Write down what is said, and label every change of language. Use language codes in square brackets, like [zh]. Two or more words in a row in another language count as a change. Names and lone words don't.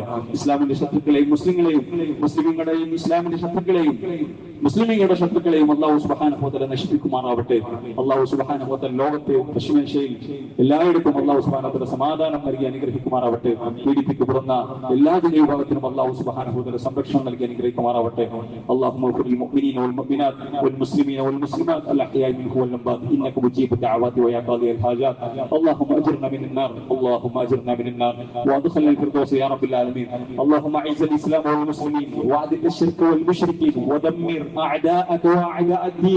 [ml] ഇസ്ലാമിന്റെ ശത്രുക്കളെയും മുസ്ലിങ്ങളുടെയും ഇസ്ലാമിന്റെ ശത്രുക്കളെയും മുസ്ലിങ്ങളുടെ ശത്രുക്കളെയും [ar] الله سبحانه وتعالى [ml] നശിപ്പിക്കുമാറാവട്ടെ. [ar] الله سبحانه وتعالى [ml] ലോകത്തെ പശ്ചിമേഷ്യയിൽ എല്ലായിടത്തും [ar] الله سبحانه وتعالى [ml] സമാധാനം നൽകി അനുഗ്രഹിക്കുമാറാവട്ടെ. പീഡിപ്പിക്കപ്പെടുന്ന എല്ലാ ജനവിഭാഗത്തിനും [ar] الله سبحانه وتعالى [ml] സംരക്ഷണം നൽകി അനുഗ്രഹിക്കുമാറാവട്ടെ. [ar] اللهم اغفر للمؤمنين والمؤمنات والمسلمين والمسلمات الاحياء منهم والاموات انك مجيب الدعوات ويا قاضي الحاجات. اللهم اجرنا من النار، اللهم اجرنا من النار وادخلنا الفردوس يا رب العالمين. اللهم اعز الاسلام والمسلمين واذل الشرك والمشركين ودمر اعداءك واعداء الدين.